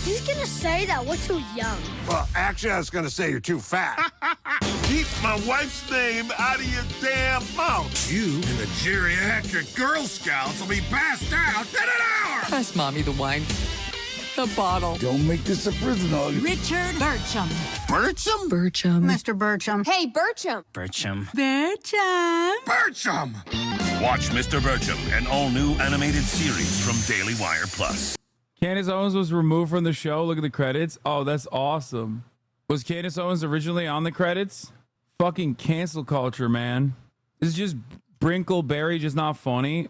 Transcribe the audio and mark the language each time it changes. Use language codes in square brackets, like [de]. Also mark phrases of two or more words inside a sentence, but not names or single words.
[en] He's gonna say that. We're too young. Well, actually, I was gonna say you're too fat. Keep my wife's name out of your damn mouth. You and the geriatric Girl Scouts will be passed out in an hour. Pass Mommy the wine. The bottle. Don't make this a prison hug. Richard Bircham. Bircham? Bircham. Mr. Bircham. Hey, Bircham. Bircham. Bircham. Bircham! Watch Mr. Bircham, an all-new animated series from Daily Wire Plus. Candace Owens was removed from the show. Look at the credits. Oh, that's awesome. Was Candace Owens originally on the credits? Fucking cancel culture, man. This is just Brinkleberry, just not funny.